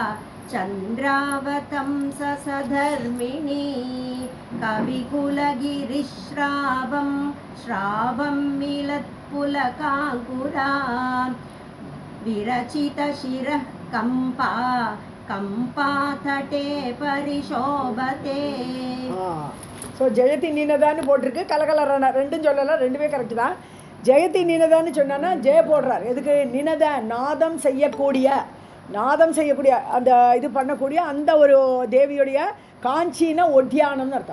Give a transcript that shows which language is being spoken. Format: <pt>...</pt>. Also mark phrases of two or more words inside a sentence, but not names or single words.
<sa>चन्द्रावतंसधर्मिणी कविकुलगिरिश्रावं श्रावं मिलत्पुलकाङ्कुरा विरचितशिरः कम्पा कम्पातटे परिशोभते.</sa> <ta>ஸோ ஜெயதி நீனதான்னு போட்டிருக்கு, கலகலரான ரெண்டும் சொல்லலாம், ரெண்டுமே கரெக்டு தான். ஜெயதி நீனதான்னு சொன்னான்னா ஜெய போடுறார். எதுக்கு? நினத நாதம் செய்யக்கூடிய அந்த இது பண்ணக்கூடிய அந்த ஒரு தேவியுடைய காஞ்சின்னா ஒட்டியானம்னு அர்த்தம்.</ta>